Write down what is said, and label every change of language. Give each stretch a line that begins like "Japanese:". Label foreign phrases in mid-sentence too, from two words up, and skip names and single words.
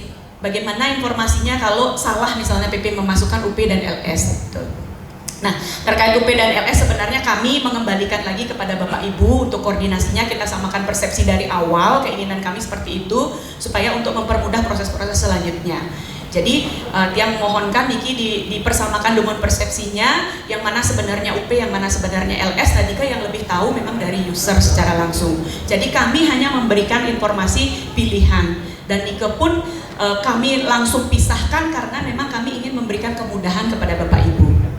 Indonesian: Bagaimana informasinya kalau salah misalnya PP memasukkan UP dan LS gitu. Nah, terkait UP dan LS sebenarnya kami mengembalikan lagi kepada Bapak Ibu untuk koordinasinya, kita samakan persepsi dari awal, keinginan kami seperti itu supaya untuk mempermudah proses-proses selanjutnya. Jadi tiang mohonkan Niki dipersamakan dengan persepsinya, yang mana sebenarnya UP, yang mana sebenarnya LS, dan Nika yang lebih tahu memang dari user secara langsung. Jadi kami hanya memberikan informasi pilihan, dan Nika pun kami langsung pisahkan karena memang kami ingin memberikan kemudahan kepada Bapak Ibu.